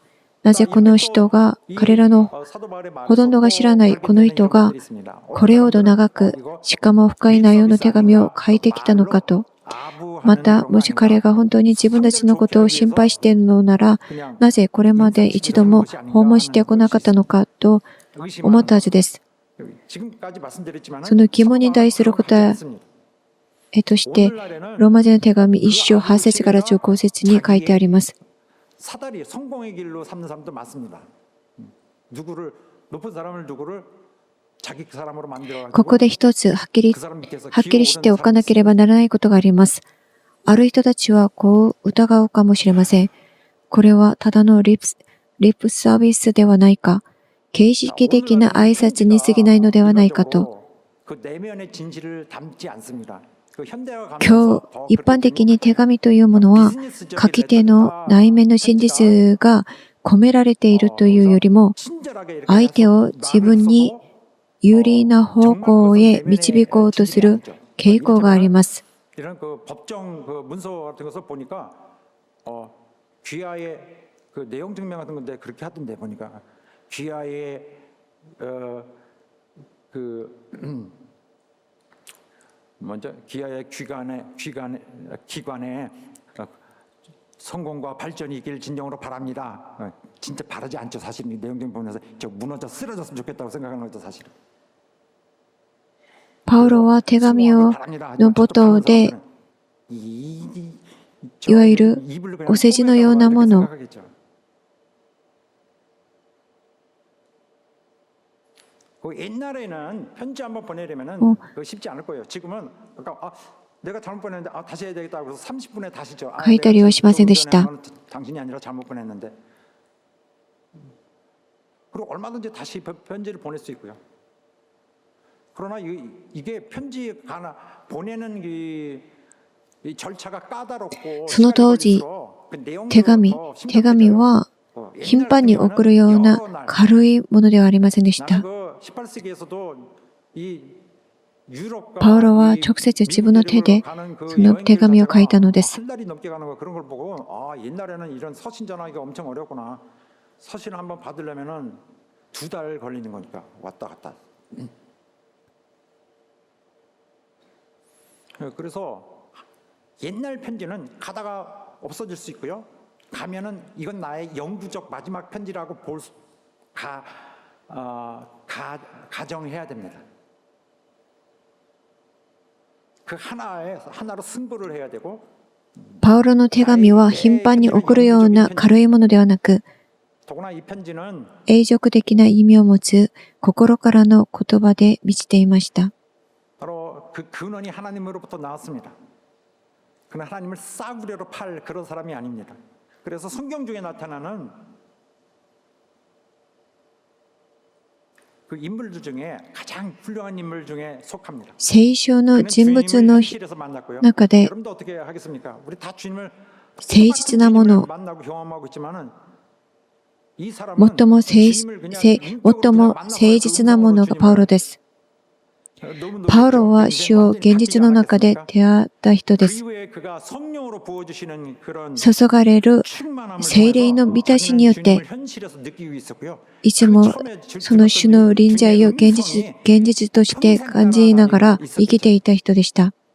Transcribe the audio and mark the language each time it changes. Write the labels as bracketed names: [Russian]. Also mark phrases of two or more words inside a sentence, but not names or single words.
[Japanese] なぜこの人が、彼らのほとんどが知らないこの人が、これほど長く、しかも深い内容の手紙を書いてきたのかと、 また、もし彼が本当に自分たちのことを心配しているのなら、なぜこれまで一度も訪問してこなかったのかと思ったはずです。その疑問に対する答えとして、ローマ人の手紙1章8節から15節に書いてあります。 [Korean] 사다리 성공의 길로 삼는 사람도 많습니다. 누구를 높은 사람을 누구를 자기 사람으로 만들어 [Japanese] ここで一つはっきりしておかなければならないことがあります。ある人たちはこう疑うかもしれません。これはただのリップサービスではないか、形式的な挨拶に過ぎないのではないかと。 [Korean] 그 내면의 진실을 담지 않습니다. 그 현대화 [Japanese] 今日、一般的に手紙というものは、書き手の内面の真実が込められているというよりも、相手を自分に有利な方向へ導こうとする傾向があります。 [Korean] 이런 그 법정 그 문서 같은 것을 보니까 귀하의 그 내용 증명 같은 건데 그렇게 하던데 보니까 귀하의 그 먼저 귀하의 기관에 성공과 발전이 있길 진정으로 바랍니다. 진짜 바라지 않죠. 사실은 이 내용 좀 보면서 저 무너져 쓰러졌으면 좋겠다고 생각하는 것도 사실은. [Japanese] パウロは手紙の冒頭で、いわゆるお世辞のようなもの、 [Korean] 옛날에는 편지 한번 보내려면은 쉽지 않을 거예요. 지금은 그러니까 내가 잘못 보냈는데 다시 해야 되겠다 그래서 30분에 다시죠. [Japanese] 書いたりはしませんでした。 [Korean] 당신이 아니라 잘못 보냈는데. 그리고 얼마든지 다시 편지를 보낼 수 있고요. 그러나 이게 편지 하나 보내는 이 절차가 까다롭고 [Japanese] その当時、手紙は頻繁に送るような軽いものではありませんでした。パウロは直接自分の手でその手紙を書いたのです。 [Korean] 서신 한번 받으려면은 2달 걸리는 거니까 왔다 갔다. 그래서 옛날 편지는 가다가 없어질 수 있고요. 가면은 이건 나의 영구적 마지막 편지라고 가정해야 됩니다. 그 하나로 승부를 해야 되고. [Japanese] パウロの手紙は頻繁に送るような軽いものではなく、 永続的な意味を持つ心からの言葉で満ちていました。 [Korean] 바로 그 근원이 하나님으로부터 나왔습니다. 그는 하나님을 싸구려로 팔 그런 사람이 아닙니다. 그래서 성경 중에 나타나는 그 인물들 중에 가장 훌륭한 인물 중에 속합니다. [Japanese] 聖書の人物の中で [Korean] 여러분도 어떻게 하겠습니까? 우리 다 주님을 [Japanese] 誠実なもの、 [Korean] 만나고 경험하고 있지만은 [Japanese] 最も誠実なものがパウロです。パウロは主を現実の中で出会った人です。注がれる聖霊の満たしによって、いつもその主の臨在を現実として感じながら生きていた人でした。